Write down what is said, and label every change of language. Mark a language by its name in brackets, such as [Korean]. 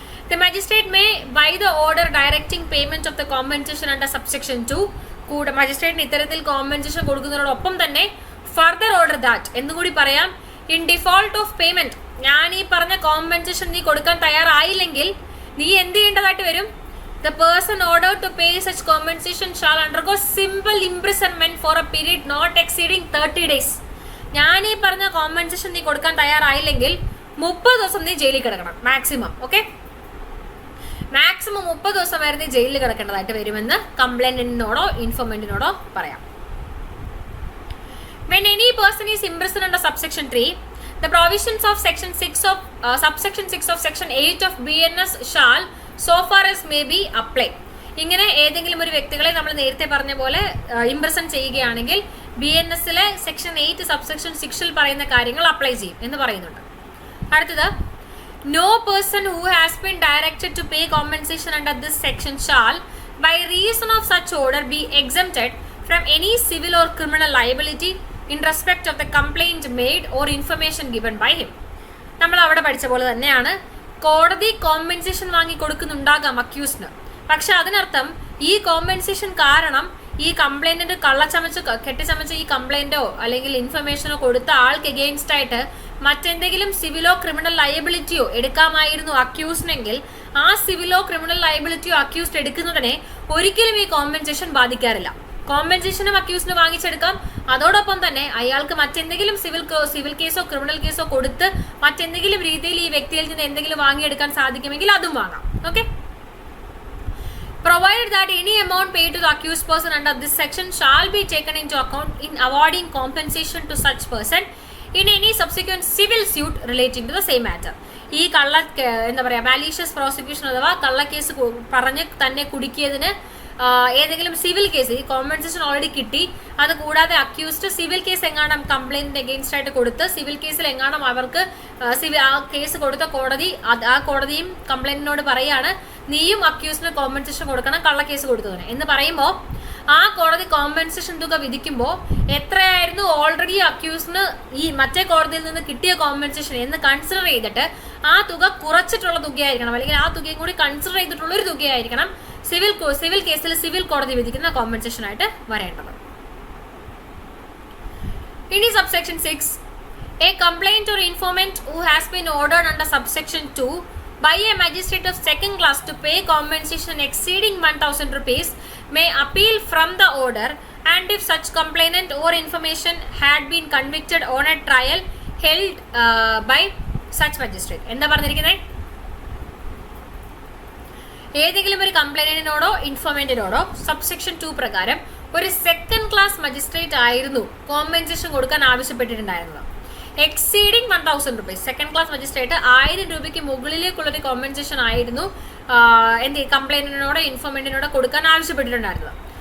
[English] The magistrate may, by the order directing payment of the compensation under subsection 2, [Malayalam] കൂടെ മജിസ്ട്രേറ്റിന് ഇത്തരത്തിൽ compensation കൊടുക്കുന്നതിനോടൊപ്പം തന്നെ further order that എന്നുകൂടി പറയാം, in default of payment, ഞാൻ ഈ പറഞ്ഞ കോമ്പൻസേഷൻ നീ കൊടുക്കാൻ തയ്യാറായില്ലെങ്കിൽ നീ എന്ത് ചെയ്യേണ്ടതായിട്ട് വരും? [English] The person ordered to pay such compensation shall undergo simple imprisonment for a period not exceeding 30 days. [Malayalam] ഞാൻ ഈ പറഞ്ഞ കോമ്പൻസേഷൻ നീ കൊടുക്കാൻ തയ്യാറായില്ലെങ്കിൽ 30 ദിവസം നീ ജയിലിൽ കിടക്കണം മാക്സിമം. ഓക്കെ, മാക്സിമം 30 ദിവസം വരെ നീ ജയിലിൽ കിടക്കേണ്ടതായിട്ട് വരുമെന്ന് കംപ്ലൈന്റിനോടോ ഇൻഫോർമെന്റിനോടോ പറയാം. [English] When any person is imprisoned under subsection 3, the provisions of section 6 of subsection 6 of section 8 of BNS shall so far as may be apply. [Malayalam] ഇങ്ങനെ ഏതെങ്കിലും ഒരു വ്യക്തികളെ നമ്മൾ നേരത്തെ പറഞ്ഞ പോലെ ഇംപ്രസൺ ചെയ്യുകയാണെങ്കിൽ BNSലെ സെക്ഷൻ 8 സബ്സെക്ഷൻ 6ൽ പറയുന്ന കാര്യങ്ങൾ അപ്ലൈ ചെയ്യും എന്ന് പറയുന്നുണ്ട്. അടുത്തത്, [English] no person who has been directed to pay compensation under this section shall by reason of such order be exempted from any civil or criminal liability in respect of the complaint made or information given by him. [Malayalam] നമ്മൾ അവിടെ പഠിച്ച പോലെ തന്നെയാണ്, കോടതി compensation വാങ്ങി കൊടുക്കുന്നുണ്ടാകാം അക്യൂസിന്. പക്ഷെ അതിനർത്ഥം ഈ കോമ്പൻസേഷൻ കാരണം ഈ കംപ്ലൈന്റിന്റെ കെട്ടിച്ചമച്ച ഈ കംപ്ലൈന്റോ അല്ലെങ്കിൽ ഇൻഫർമേഷനോ കൊടുത്ത ആൾക്ക് എഗെയിൻസ്റ്റ് ആയിട്ട് മറ്റെന്തെങ്കിലും സിവിലോ ക്രിമിനൽ ലയബിലിറ്റിയോ എടുക്കാമായിരുന്നു അക്യൂസിനെങ്കിൽ ആ സിവിലോ ക്രിമിനൽ ലയബിലിറ്റിയോ അക്യൂസ്ഡ് എടുക്കുന്നതിനെ ഒരിക്കലും ഈ കോമ്പൻസേഷൻ ബാധിക്കാറില്ല. കോമ്പൻസേഷനും അക്യൂസിന് വാങ്ങിച്ചെടുക്കാം. അതോടൊപ്പം തന്നെ അയാൾക്ക് മറ്റെന്തെങ്കിലും സിവിൽ കേസോ ക്രിമിനൽ കേസോ കൊടുത്ത് മറ്റെന്തെങ്കിലും രീതിയിൽ ഈ വ്യക്തിയിൽ നിന്ന് എന്തെങ്കിലും വാങ്ങിയെടുക്കാൻ സാധിക്കുമെങ്കിൽ അതും വാങ്ങാം. Okay. [English] Provided that any amount paid to the accused person under this section shall be taken into account in awarding compensation to such person in any subsequent civil suit relating to the same matter. [Malayalam] ഈ malicious prosecution അഥവാ കള്ളക്കേസ് പറഞ്ഞ് തന്നെ കുടുക്കിയതിന് ഏതെങ്കിലും civil case ഈ compensation already കിട്ടി, അത് കൂടാതെ accused civil case എങ്ങാനും കംപ്ലൈന്റിന് എഗെയിൻസ്റ്റ് ആയിട്ട് കൊടുത്ത് സിവിൽ കേസിൽ എങ്ങാനും അവർക്ക് ആ കേസ് കൊടുത്ത ആ കോടതിയും കംപ്ലൈന്റിനോട് പറയാണ് നീയും അക്യൂസിന് കോമ്പൻസേഷൻ കൊടുക്കണം കള്ളക്കേസ് കൊടുത്തതിന് എന്ന് പറയുമ്പോൾ ആ കോടതി കോമ്പൻസേഷൻ തുക വിധിക്കുമ്പോൾ എത്രയായിരുന്നു ഓൾറെഡി അക്യൂസിന് ഈ മറ്റേ കോടതിയിൽ നിന്ന് കിട്ടിയ കോമ്പൻസേഷൻ എന്ന് കൺസിഡർ ചെയ്തിട്ട് ആ തുക കുറച്ചിട്ടുള്ള തുകയായിരിക്കണം, അല്ലെങ്കിൽ ആ തുകയും കൂടി കൺസിഡർ ചെയ്തിട്ടുള്ള ഒരു തുകയായിരിക്കണം സിവിൽ കേസിൽ സിവിൽ കോടതി വിധിക്കുന്ന കോമ്പൻസേഷൻ ആയിട്ട് വരേണ്ടത്. [English] ഇനി subsection 6, a complaint or informant who has been ordered under subsection 2 by a magistrate of second class to pay compensation exceeding 1,000 rupees may appeal from the order, and if such complainant or information had been convicted on a trial held by such magistrate. [Malayalam] എന്താ പറഞ്ഞിരിക്കുന്നത്? ഏതെങ്കിലും ഒരു കംപ്ലൈന്റിനോടോ ഇൻഫോർമന്റിനോടോ subsection 2 പ്രകാരം ഒരു second class magistrate ആയിരുന്നു compensation കൊടുക്കാൻ ആവശ്യപ്പെട്ടിട്ടുണ്ടായിരുന്നത്. Exceeding 1,000 rupees, second class magistrate 1000 രൂപയ്ക്ക് മുകളിലേക്കുള്ളൊരു compensation ആയിരുന്നു കംപ്ലൈന്റിനോടോ ഇൻഫോർമന്റിനോടോ കൊടുക്കാൻ ആവശ്യപ്പെട്ടിട്ടുണ്ടായിരുന്നത്.